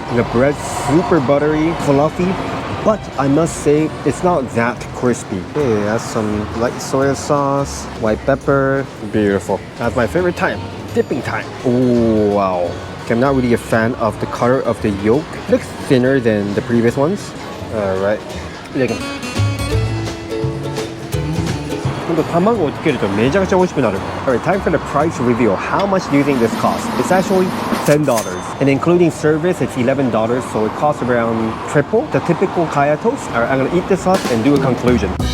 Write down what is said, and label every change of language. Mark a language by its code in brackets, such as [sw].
[en] And the bread's super buttery, fluffy, but I must say it's not that crispy. Okay, that's some light soy sauce, white pepper. Beautiful. That's my favorite time. Dipping time. Oh wow. I'm not really a fan of the color of the yolk. It looks thinner than the previous ones. Alright. [ja] いただきます。ほんと卵をつけるとめちゃくちゃ美味しくなる。 [en] Alright, time for the price reveal. How much do you think this costs? It's actually $10. And including service, it's $11, so it costs around triple the typical kaya toast. Alright, I'm gonna eat this up and do a conclusion.